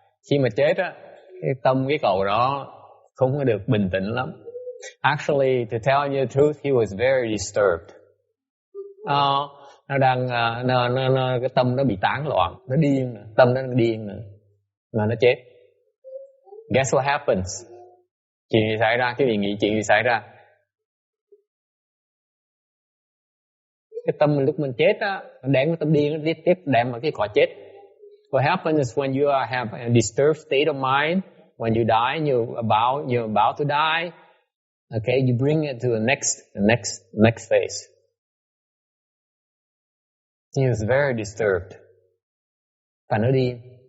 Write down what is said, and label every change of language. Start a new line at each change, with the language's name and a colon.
Vietnamese: Khi mà chết á, cái tâm cái cậu đó không có được bình tĩnh lắm.
English: Actually, to tell you the truth, he was very disturbed.
Vietnamese: Nó đang cái tâm nó bị tán loạn, nó điên, tâm nó điên nữa, mà nó chết.
English: Guess what happens?
Vietnamese: Chuyện gì xảy ra? Cái gì nghĩ chuyện gì xảy ra? Cái tâm lúc mình chết á, đem cái tâm điên nó tiếp đem vào cái cõi chết.
English: What happens is when you have a disturbed state of mind, when you die, you're about to die. Okay, you bring it to the next phase. He was very disturbed.
Vietnamese: Và nó điên.